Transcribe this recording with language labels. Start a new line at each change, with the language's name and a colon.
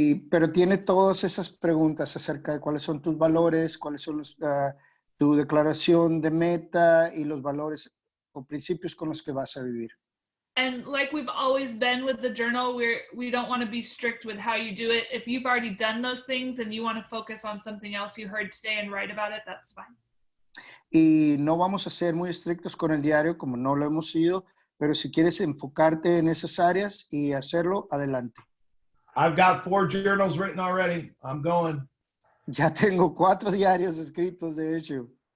Spanish: Pero tiene todas esas preguntas acerca de cuáles son tus valores, cuáles son tu declaración de meta y los valores o principios con los que vas a vivir.
English: And like we've always been with the journal, we don't want to be strict with how you do it. If you've already done those things and you want to focus on something else you heard today and write about it, that's fine.
Spanish: Y no vamos a ser muy estrictos con el diario como no lo hemos sido, pero si quieres enfocarte en esas áreas y hacerlo, adelante.
English: I've got 4 journals written already. I'm going.
Spanish: Ya tengo 4 diarios escritos, de hecho.